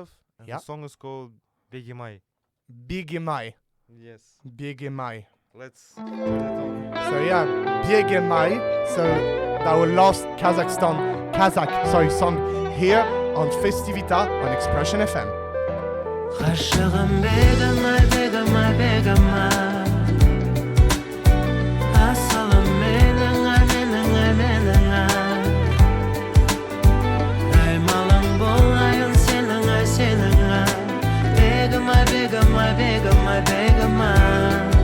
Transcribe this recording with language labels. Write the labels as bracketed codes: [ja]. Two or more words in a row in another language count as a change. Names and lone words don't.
[en] And the song is called Begimay. Begimay. Yes. Begimay. Let's turn it on. So yeah, Begimay. So our last Kazakh song here on FestiVITA on Expression FM. [kk] Ғашығым бегімай, бегімай, бегімай Асылым менің, менің Аймалың болайын сенің, сенің Бегімай, бегімай, бегімай, бегімай